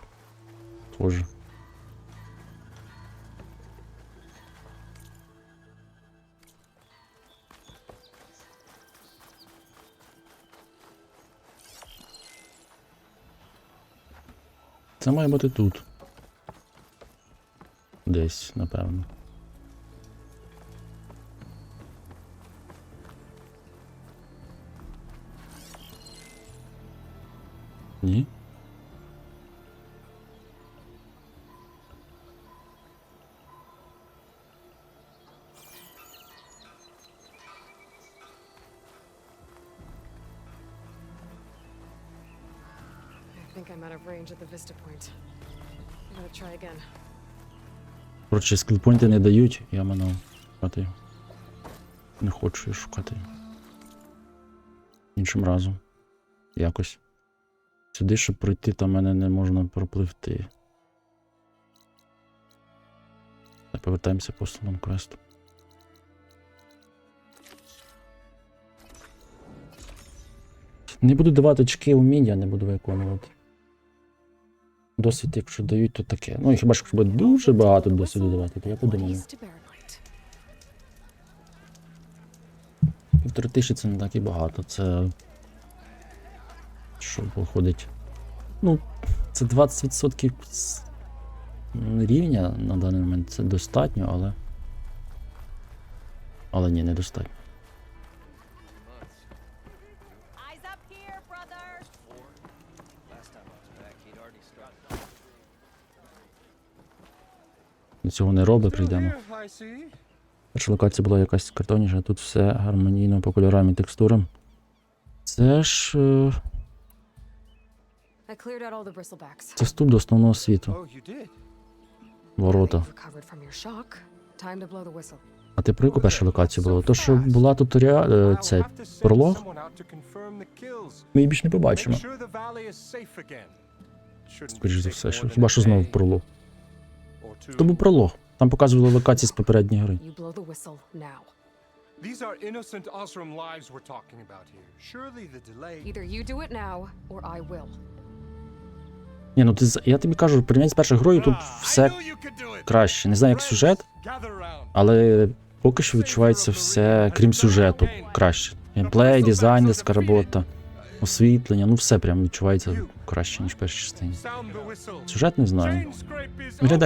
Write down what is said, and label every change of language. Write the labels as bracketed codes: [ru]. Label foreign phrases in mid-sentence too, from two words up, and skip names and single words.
[uk] Тоже. Це має бути тут. Десь, напевно. Ні? [en] I think I'm out of range at the vista point. I gotta try again. [uk] Коротше, скілпойнти не дають, я манав шукати його. Не хочу я шукати його. Іншим разом. Якось. Сюди, щоб пройти, там мене не можна пропливти. Так, повертаємося по основному квесту. Не буду давати очки уміння, не буду виконувати. Досвід, якщо дають, то таке. Ну, і хіба ж буде дуже багато досвіду давати, то я подумаю. [en] East to Baronite. [uk] 1500 це не так і багато, це... Що виходить? Ну, це 20% з рівня на даний момент, це достатньо, але... Але ні, недостатньо. [en] Eyes up here, brother! [uk] До цього не робить, прийдемо. Перша локація була якась картонніша, тут все гармонійно по кольорам і текстурам. Це ж... [en] I cleared out all the bristlebacks. [uk] Це вступ до основного світу. [en] Oh, you did? [uk] Ворота. [en] You've recovered from your shock. Time to blow the whistle. [uk] А ти про яку першу локацію було? То, що була туторіал... [en] I'll [uk] це [en] have to send [uk] пролог? [en] someone out to confirm the kills. [uk] Ми її більш не [en] Make [uk] побачимо. [en] sure the valley is safe again. Shouldn't [uk] Скоріше за [en] take [uk] все, [en] more [uk] що [en] than [uk] хіба [en] a [uk] що знову [en] day [uk] пролог. [en] or two. [uk] То був пролог. Там показували локації з попередньої гри. [en] You blow the whistle now. These are innocent Osram lives we're talking about here. Surely the delay. Either you do it now, or I will. [uk] Ні, ну я тобі кажу, порівняно з першою грою, тут [en] Ah, I [uk] все [en] knew you could do it. [uk] краще. Не знаю, як сюжет, [en] Gather round. [uk] але поки що відчувається все, крім сюжету, краще. Геймплей, дизайнерська робота, освітлення, ну все прям відчувається краще, ніж в першій частині. [en] Sound the whistle. [uk] Сюжет не знаю. [en] Chain scrape is [uk] Виглядає